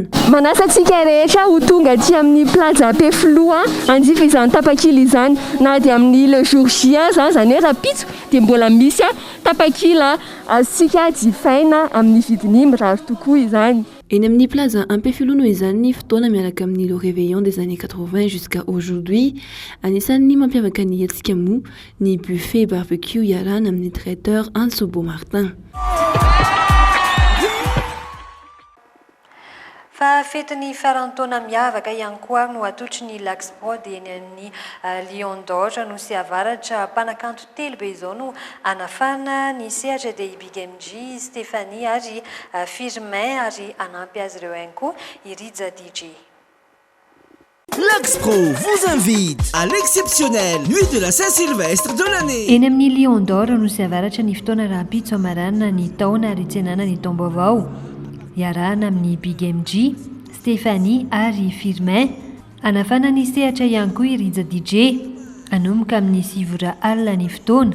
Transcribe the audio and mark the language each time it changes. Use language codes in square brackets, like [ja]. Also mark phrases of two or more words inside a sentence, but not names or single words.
[mg] Manasa antsika rehetra ho tonga aty amin'ny plaza Ampeflo anjifa izany tapakila izany na dia amin'ny [fr] le jour J [mg] zany hoe rahampitso dia mbola misy tapakila azontsika jifaina amin'ny vidiny mirary tokoa izany. Eny amin'ny plaza Ampefilo no izany ny fotoana miaraka amin'ny [fr] le réveillon des années 80 jusqu'à aujourd'hui. [mg] Anisan'ny mampiavaka ny hetsika moa ny [fr] buffet barbecue [mg] iarana amin'ny traiteur Antso Beaumartin. Fa fetiny farantaona miavaka ihany koa no atotry ny Laxbrod eny amin'ny Lion d'Or no sy avaratra mpanakanto telo be izao no anafana ny sehatra dia Big MG, Stéphanie ary Firmin ary anampy azy ireo ihany koa Iriza DJ. [fr] Laxpro vous invite à l'exceptionnelle nuit de la Saint-Sylvestre de l'année. [mg] Eny amin'ny Lion d'Or no sy avaratra ny fotoana rahampitso amaranina ny taona ary tsenana ny taom-baovao. Iarahana amin'ny Big MG, Stéphanie ary Firmin. Anafana ny sehatra ihany koa Iriza DJ. Anomboka amin'ny 7 alina ny fotoana.